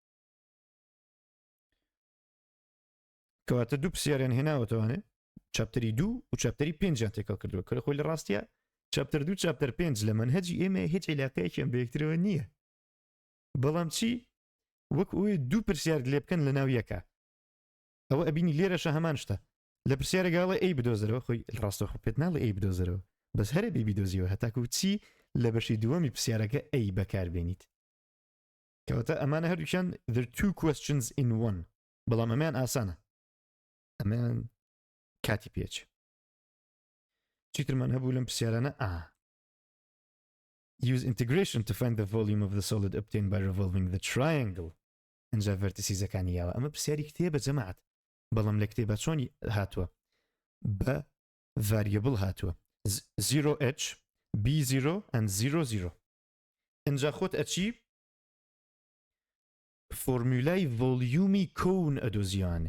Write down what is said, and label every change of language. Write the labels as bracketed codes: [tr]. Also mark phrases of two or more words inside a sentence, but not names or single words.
[ckb] کەواتە دوو پرسیاریان هێناوەتەوانێ، چاپتەری 2 و چاپتەری 5 تێکەڵ کردووە، کە خۆی لە ڕاستیە چاپتەر 2 چاپتەر 5 لە منهەجی ئێمە هیچ عیلاقەیەکیان بە یەکترەوە نییە، بەڵام چی وەک ئەوەی دوو پرسیار لێ بکەن لە ناو یەکە. ئەوە ئەبینی لێرەشە هەمان شتە، لە پرسیارێکگاڵە ئەی بدۆزەرەوە، خۆی ڕاستەخۆ پێت ناڵە ئەی بدۆزەرەوە، بەس هەرە بێ بدۆزیەوە هەتاکو چی لە بەشی دووەمی پرسیارەکە ئەی بەکاربێنیت. کەواتە ئەمانە هەردووکیان [en] there are 2 questions in 1، [ckb] بەڵام ئەمیان ئاسانە، ئەمیان کاتی پێچ. چیترمان هەبوو لەم پرسیارانە؟ [en] use integration to find the volume of the solid obtained by revolving the triangle. [ckb] ئەنجا ڤەرتیسیزەکانی یاوە. ئەمە پرسیاری کتێبە جەماعەت، بەڵام لە کتێبە چۆنی هاتووە؟ بە variable هاتووە 0h b0 and 00. ئەنجا خۆت ئەچی فۆرمولای ڤۆلیومی کۆون ئەدۆزیوانێ.